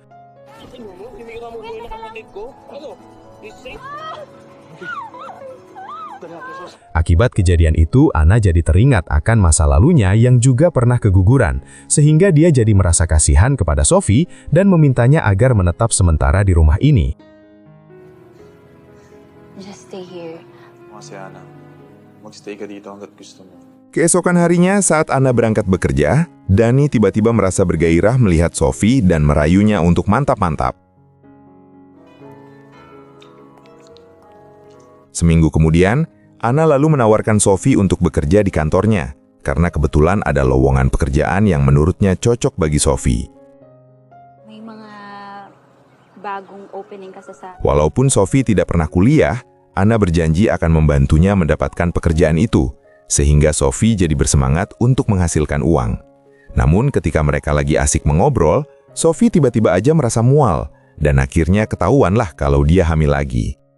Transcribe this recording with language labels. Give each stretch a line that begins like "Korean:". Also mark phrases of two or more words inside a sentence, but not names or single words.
Indonesian: Akibat kejadian itu, Ana jadi teringat akan masa lalunya yang juga pernah keguguran, sehingga dia jadi merasa kasihan kepada Sophie dan memintanya agar menetap sementara di rumah ini.
English: Just stay here.
Filipino: Kasi Ana, magstay ka dito hanggat gusto mo.
Indonesian: Keesokan harinya saat Anna berangkat bekerja, Dani tiba-tiba merasa bergairah melihat Sophie dan merayunya untuk mantap-mantap. Seminggu kemudian, Anna lalu menawarkan Sophie untuk bekerja di kantornya, karena kebetulan ada lowongan pekerjaan yang menurutnya cocok bagi Sophie.
Filipino: May mga bagong opening kasi sa...
Indonesian: Walaupun Sophie tidak pernah kuliah, Anna berjanji akan membantunya mendapatkan pekerjaan itu, sehingga Sophie jadi bersemangat untuk menghasilkan uang. Namun ketika mereka lagi asik mengobrol, Sophie tiba-tiba aja merasa mual, dan akhirnya ketahuanlah kalau dia hamil lagi.